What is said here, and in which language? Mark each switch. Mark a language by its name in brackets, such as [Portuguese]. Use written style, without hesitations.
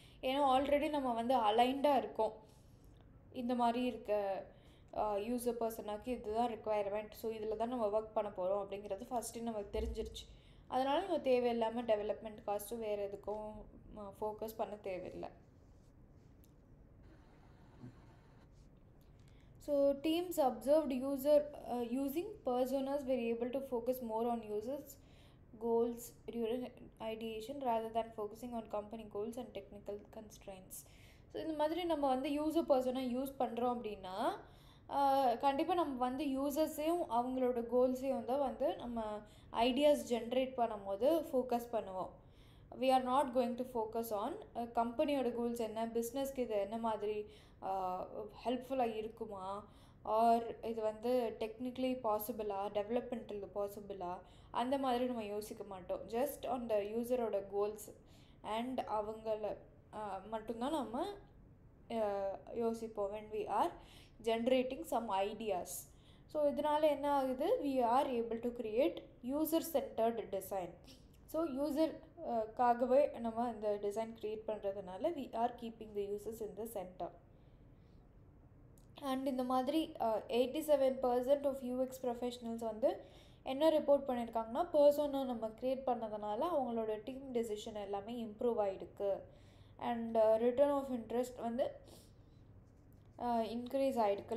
[Tamil] ஏன்னா ஆல்ரெடி நம்ம வந்து அலைண்டாக இருக்கோம். இந்த மாதிரி இருக்க யூசர் பர்சனாக்கு இதுதான் ரிக்குவயர்மெண்ட், ஸோ இதில் தான் நம்ம ஒர்க் பண்ண போகிறோம் அப்படிங்கிறது ஃபஸ்ட்டு நமக்கு தெரிஞ்சிருச்சு. அதனால் நம்ம தேவையில்லாமல் டெவலப்மெண்ட் காஸ்ட்டும் வேறு எதுக்கும் ஃபோக்கஸ் பண்ண தேவையில்லை. [English] So teams observed using personas were able to focus more on users' goals during ideation rather than focusing on company goals and technical constraints. [Tamil] So இந்த மாதிரி நம்ம வந்து யூசர் பர்சனை யூஸ் பண்ணுறோம் அப்படின்னா கண்டிப்பாக நம்ம வந்து யூசர்ஸையும் அவங்களோட கோல்ஸையும் தான் வந்து நம்ம ஐடியாஸ் ஜென்ரேட் பண்ணும்போது ஃபோக்கஸ் பண்ணுவோம். [English] we are not going to focus on [Tamil] கம்பெனியோட கோல்ஸ் என்ன, பிஸ்னஸ்க்கு இது என்ன மாதிரி ஹெல்ப்ஃபுல்லாக இருக்குமா, ஆர் இது வந்து டெக்னிக்கலி பாசிபிளா, டெவலப்மெண்டல் பாசிபிளா, அந்த மாதிரி நம்ம யோசிக்க மாட்டோம். Just on the யூசரோட goals and அவங்கள மட்டும்தான் நம்ம யோசிப்போம் [English] when we are generating some ideas. So [Tamil] இதனால் என்ன ஆகுது, [English] we are able to create user-centered design. [Tamil] So யூசர்க்காகவே நம்ம இந்த டிசைன் க்ரியேட் பண்ணுறதுனால [English] we are keeping the users in the center. [Tamil] And இந்த மாதிரி 87% ஆஃப் யூஎக்ஸ் ப்ரொஃபஷனல்ஸ் வந்து என்ன ரிப்போர்ட் பண்ணியிருக்காங்கன்னா, பர்சனை நம்ம க்ரியேட் பண்ணதுனால அவங்களோட டீம் டெசிஷன் எல்லாமே இம்ப்ரூவ் ஆகிருக்கு. அண்ட் ரிட்டர்ன் ஆஃப் இன்ட்ரெஸ்ட் வந்து இன்க்ரீஸ் ஆகிருக்கு.